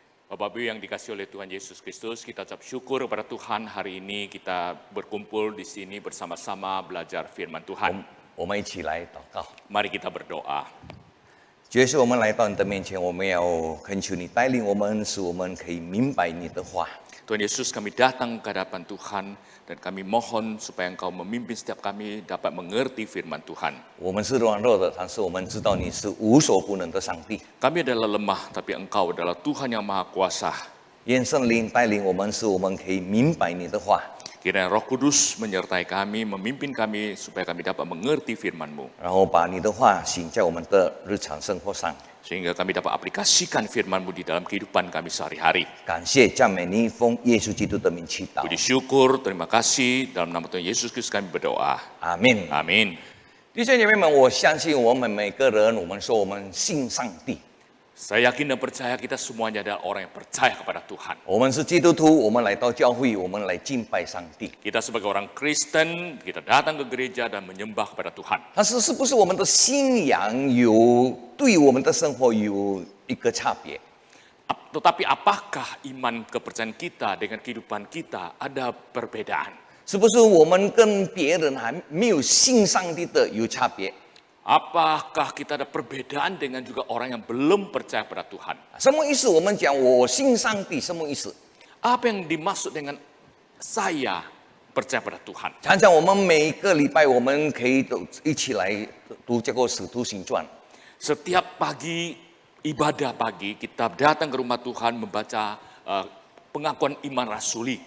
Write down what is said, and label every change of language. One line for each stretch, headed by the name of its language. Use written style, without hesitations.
Indonesian: Bapak Ibu yang dikasih oleh Tuhan Yesus Kristus, kita ucap syukur kepada Tuhan hari ini kita berkumpul di sini bersama-sama belajar firman Tuhan.
Chinese: 我们一起来祷告。
Indonesian: Mari kita berdoa.
Chinese: 主耶稣，我们来到你的面前，我们要恳求你带领我们，使我们可以明白你的话。
Indonesian: Tuhan Yesus, kami datang ke hadapan Tuhan dan kami mohon supaya Engkau memimpin setiap kami dapat mengerti firman Tuhan.
Chinese: 我们是软弱的，但是我们知道你是无所不能的上帝。
Indonesian: Kami adalah lemah, tapi Engkau adalah Tuhan yang Maha Kuasa.
Chinese: 愿圣灵带领我们，使我们可以明白你的话。
Indonesian: Kiranya Roh Kudus menyertai kami, memimpin kami supaya kami dapat mengerti firman-Mu.
Chinese: 然后把你的话行在我们的日常生活上。
Indonesian: Sehingga kami dapat aplikasikan firman-Mu di dalam kehidupan kami sehari-hari.
Chinese: 感谢赞美你，奉耶稣基督的名祈祷。
Indonesian: Puji syukur, terima kasih. Dalam nama Tuhan Yesus Kristus kami berdoa.
Chinese: 阿门。
Indonesian: Amin.
Chinese: 弟兄姐妹们，我相信我们每个人，我们说我们信上帝，
Indonesian: Saya yakin dan percaya kita semuanya adalah orang yang percaya kepada Tuhan.
Chinese: 我们是基督徒，我们来到教会，我们来敬拜上帝。
Indonesian: Kita sebagai orang Kristen, kita datang ke gereja dan menyembah kepada Tuhan.
Chinese: 但是不是我们的信仰对我们的生活有一个差别？
Indonesian: Tetapi apakah iman kepercayaan kita dengan kehidupan kita ada perbedaan?
Chinese: 是不是我们跟别人还没有信上帝的有差别？
Indonesian: Apakah kita ada perbedaan dengan juga orang yang belum percaya pada Tuhan?
Chinese: 什么意思？我们讲我信上帝，什么意思？
Indonesian: Apa yang dimaksud dengan saya percaya pada Tuhan?
Chinese: 常常我们每个礼拜我们可以都一起来读这个《使徒行传》。
Indonesian: Setiap pagi, ibadah pagi, kita datang ke rumah Tuhan membaca pengakuan iman rasuli.